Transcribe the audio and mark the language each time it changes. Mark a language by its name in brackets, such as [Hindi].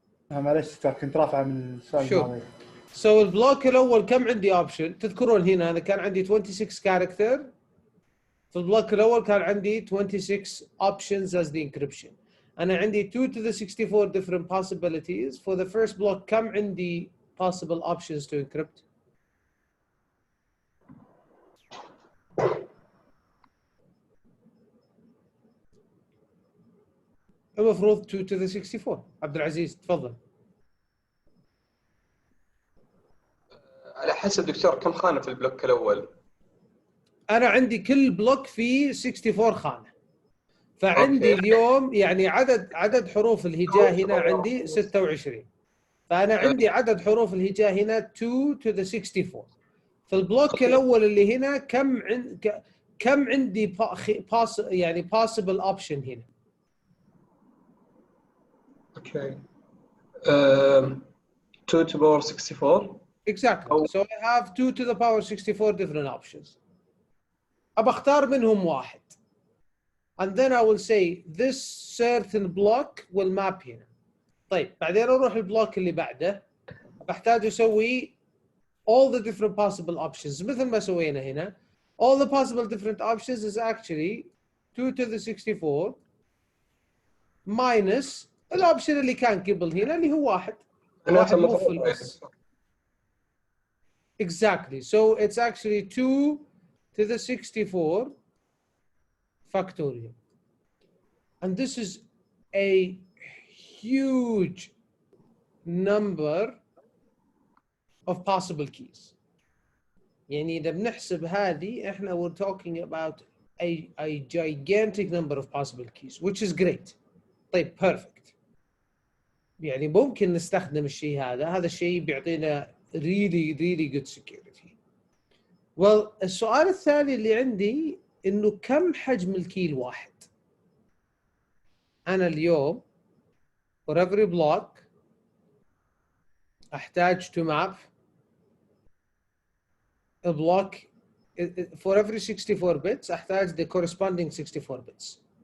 [Arabic] معلش كنت رافع من السؤال الماضي. So البلوك الأول كم عندي option؟ تذكرون هنا أنا كان عندي 26 character. في البلوك الأول كان عندي 26 [English] options as the encryption. أنا عندي 2 to the 64 different possibilities. For the first block [Arabic] كم عندي [English] possible options to encrypt؟ [Arabic] المفروض [English] 2 to the 64. [Arabic] عبد العزيز تفضل. على حسب دكتور كم خانة في البلوك الأول؟ أنا عندي كل بلوك فيه 64 خانة. فعندي اليوم يعني عدد حروف الهجاء هنا عندي 26. فأنا عندي عدد حروف الهجاء هنا [English] 2 to the 64. [Arabic] في البلوك الأول اللي هنا كم عندي يعني [English] possible option [Arabic] هنا؟ اوكي [English] 2 to the power 64. Exactly. So I have 2 to the power 64 different options. [Arabic] أبى أختار منهم واحد. [English] And then I will say this certain block will map هنا. [Arabic] طيب بعدين أروح البلوك اللي بعده. بحتاج أسوي [English] all the different possible options [Arabic] مثل ما سوينا هنا. [English] All the possible different options is actually 2 to the 64 minus [Arabic] الأوبشن اللي كان قبل هنا اللي هو واحد. واحد مو في النص. [English] Exactly. So it's actually 2 to the 64 factorial. And this is a huge number of possible keys. [Arabic] يعني إذا بنحسب هذه إحنا [English] we're talking about a gigantic number of possible keys, which is great. [Arabic] طيب [English] perfect. [Arabic] يعني ممكن نستخدم الشيء هذا الشيء بيعطينا [English] really good security. Well, [Arabic] السؤال الثاني اللي عندي إنه كم حجم الكي الواحد؟ أنا اليوم [English] for every block [Arabic] أحتاج [English] to map a block for every 64 bits أحتاج the corresponding 64 bits.